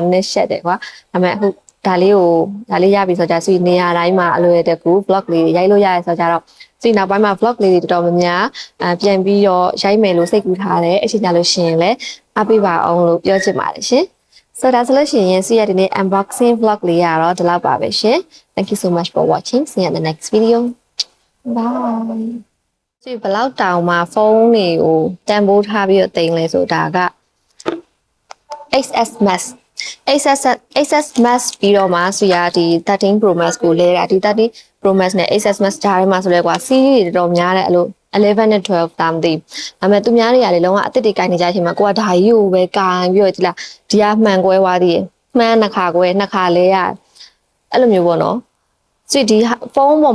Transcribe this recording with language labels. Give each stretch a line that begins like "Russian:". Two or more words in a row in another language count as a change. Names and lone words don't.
Burmese: ည်းနည်းရှက်တယ်ကွာဒါပေမဲ့အခုဒါလေးရပြီဆိုကြဆွေနေရာတိုင်းမှာအလွယ်တကူ vlog လေးရိုက်လို့ရရဲဆိုကြတော့ဆွေနောက်ပိုင်းမှာ vlog လေးတွေတော်တော်များများပြန်ပြီးတော့ရိုက်မယ်လို့စိတ်ကူးထားတယ်အချိန်ကြလို့ရှိရင်လည်းအားပေးပါအောင်လို့ပြောချင်ပါတယ်ရှင်ဆိုတော့ဒါဆိုလို့ရှိရင်ဆွေရဒီနေ့ unboxing vlog လေးရတော့ဒီလောက်ပါပဲရှင်
English: Thank you so much for watching see you in the next video bye
Burmese: ဒီဘလောက်တောင်မှာဖုန်းတွေကိုတန်ဖိုးထားပြီးတော့တင်လဲဆိုတာက XS Max XS Max ပြီးတော့မှဆိုရဒီ13 Pro Max ကိုလဲတာဒီ13 Pro Max နဲ့ XS Max ကြားထဲမှာဆိုလဲကွာ series တွေတော်တော်များတယ်အဲ့လို11နဲ့12တာမသိဒါပေမဲ့သူများတွေကလေလုံးဝအစ်စ်တွေကင်နေကြတဲ့အချိန်မှာကိုကဒါကြီးကိုပဲကင်ပြီးတော့ဒီလားဒီကမှန်ကွဲသွားသေးတယ်မှန်နှစ်ခါကွဲနှစ်ခါလဲရအဲ့လိုမျိုးပေါ့နော်ဆိုဒီဖုန်းပေါ်